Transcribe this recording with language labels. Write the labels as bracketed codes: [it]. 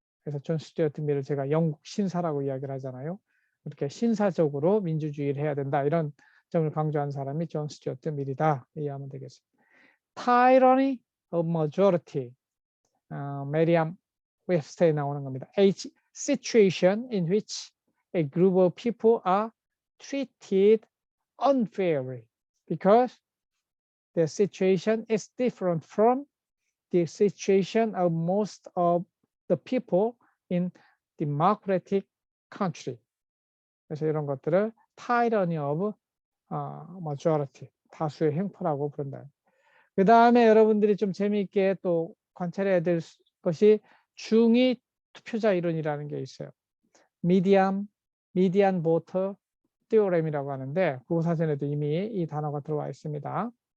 [ko] 그래서 존 스튜어트 밀을 제가 영국 신사라고 이야기를 하잖아요. 이렇게 신사적으로 민주주의를 해야 된다. 이런 점을 강조한 사람이 존 스튜어트 밀이다. 이해하면 되겠습니다. Tyranny of majority. 메리암 웹스터에 나오는 겁니다. [en] A situation in which a group of people are treated unfairly because the situation is different from the situation of most of the people in democratic country. [ko] 그래서 이런 것들을 tyranny of majority, 다수의 횡포라고 부른다. 그 다음에 여러분들이 좀 재미있게 또 관찰해야 될 것이 중위 투표자 이론이라는 게 있어요. median voter theorem이라고 하는데, 국어사전에도 이미 이 단어가 들어와 있습니다.